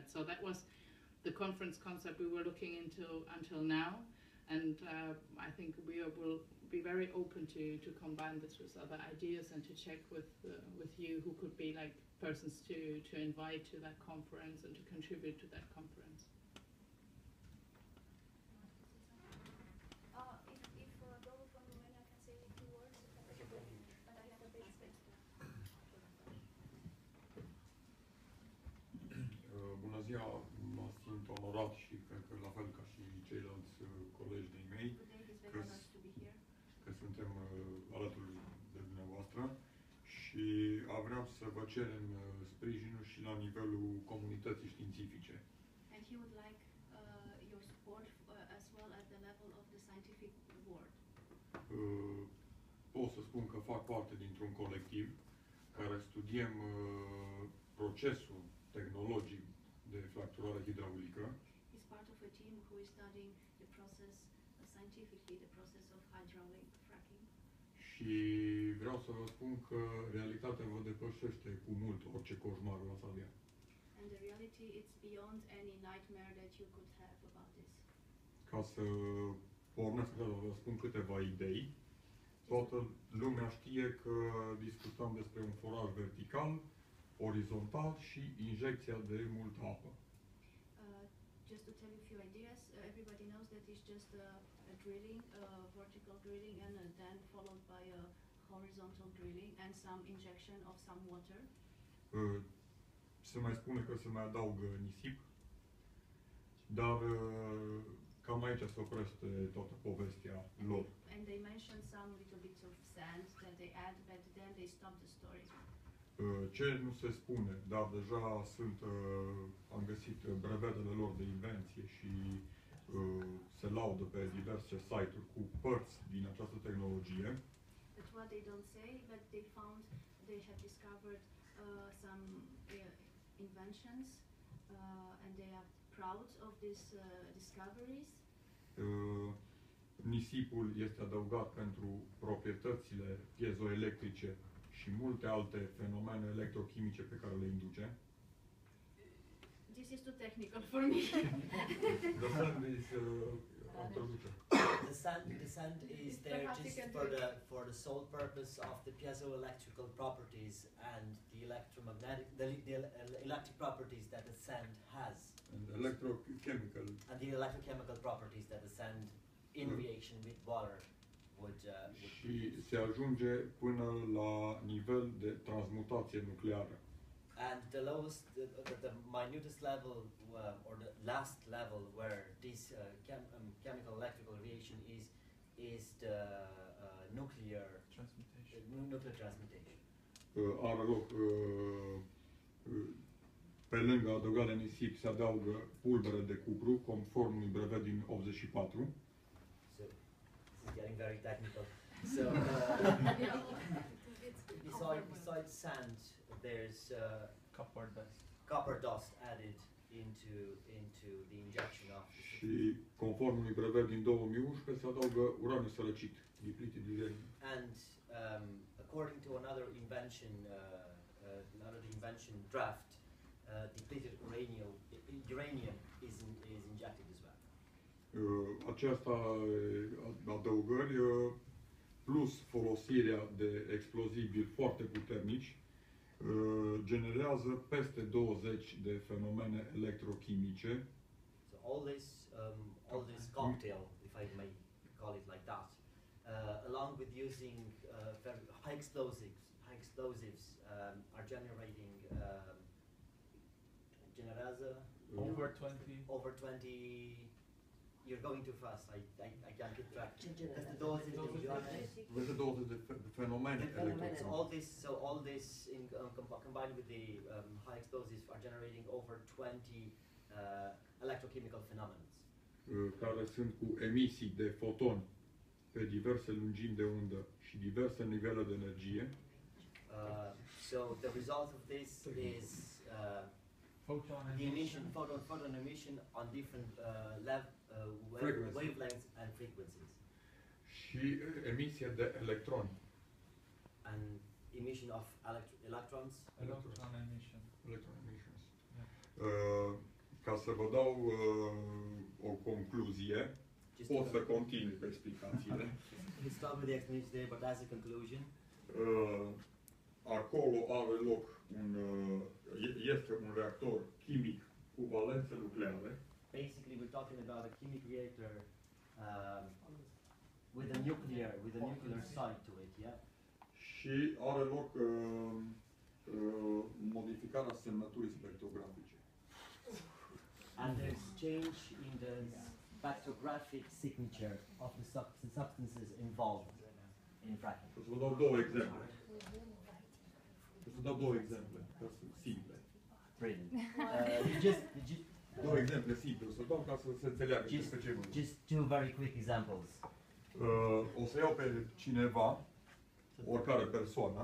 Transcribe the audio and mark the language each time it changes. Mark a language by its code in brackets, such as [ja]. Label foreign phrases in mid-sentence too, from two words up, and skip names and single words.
[en] So that was the conference concept we were looking into until now, and I think we will be very open to combine this with other ideas and to check with you who could be like persons to invite to that conference and to contribute to that conference. If Dolu from Romania can say a few words, but I have a bit space. [ro] Bună ziua, mă simt onorat și cred că la fel ca și ceilalți colegi de-ai mei că suntem alături de dumneavoastră și vreau să vă cerem sprijinul și la nivelul comunității științifice. [en] And he would like your support as well at the level of the scientific world. [ro] Pot să spun că fac parte dintr-un colectiv care studiem procesul tehnologic de fracturare hidraulică. [en] He's part of a team who is studying the process scientifically, the process of hydraulic fracking. [ro] Și vreau să vă spun că realitatea vă depășește cu mult orice coșmar v-ați avea. [en] And the reality, it's beyond any nightmare that you could have about this. [ro] Ca să pornesc, vă spun câteva idei. Toată lumea știe că discutăm despre un foraj vertical, orizontal și injecția de multă apă. [en] Just to tell you a few ideas, everybody knows that it's just a drilling, vertical drilling, and then followed by a horizontal drilling and some injection of some water. [ro] Se mai spune că se mai adaugă nisip, dar cam aici se oprește toată povestea lor. [en] And they mention some little bits of sand that they add, but then they stop the story. [ro] Ce nu se spune, dar deja am găsit brevetele lor de invenție și se laudă pe diverse site-uri cu părți din această tehnologie. [en] But what they don't say, but they have discovered some inventions, and they are proud of these discoveries. [ro] Nisipul este adăugat pentru proprietățile piezoelectrice și multe alte fenomene electrochimice pe care le induce. [en] This is too technical for me. The sand is introduce. The sand is there just for the sole purpose of the piezoelectrical properties and the electromagnetic, the electric properties that the sand has. And electrochemical. And the electrochemical properties that the sand in reaction with water would [ro] Și se ajunge până la nivel de transmutație nucleară. [en] And the lowest, the minutest level, or the last level where this chemical electrical reaction is the nuclear transmutation. Nuclear transmutation. [ro] Are loc pe lângă adăugarea nisip se adaugă pulbere de cupru, conform unui brevet din 84. [en] So, this is getting very technical. So, besides sand, there's copper dust added into the injection of. [ro] Și conform unui brevet din 2011 se adaugă uraniu sărăcit, [en] depleted uranium. And according to another invention draft, depleted uranium is injected as well. [ro] Aceasta adăugări plus folosirea de explozibili foarte puternici generează peste 20 de fenomene electrochimice. [en] So all this cocktail, if I may call it like that, along with using very high explosives, are generating over 20. You're going too fast. I can't keep track. That's the dose [ro] Peste 20 de fenomene electrochimice. [en] All this combined with the high explosives are generating over 20 electrochemical phenomena. [ro] Care sunt cu emisii de fotoni pe diverse lungimi de undă și diverse nivele de energie. [en] So the result of this is photon emission on different wavelengths and frequencies. [ro] Și emisie de electroni. [en] And emission of electrons. Electron emissions. [ro] Ca să vă dau o concluzie, pot să continui cu explicațiile. [en] We start with the explanation today, but as a conclusion, [ro] acolo are loc este un reactor chimic cu valențe nucleare. [en] Basically, we're talking about a chemical reactor with a nuclear side to it, yeah. [ro] Și are loc modificarea semnăturii spectrografice. [en] And there's change in the spectrographic signature of the substances involved in fracking. [ro] Să vă dau două exemple. Ca să simple. [en] Brilliant. [ro] Două exemple simple, să dau ca să se înțeleagă despre ce vorbim. [en] Just two very quick examples. [ro] O să iau pe cineva, oricare persoană.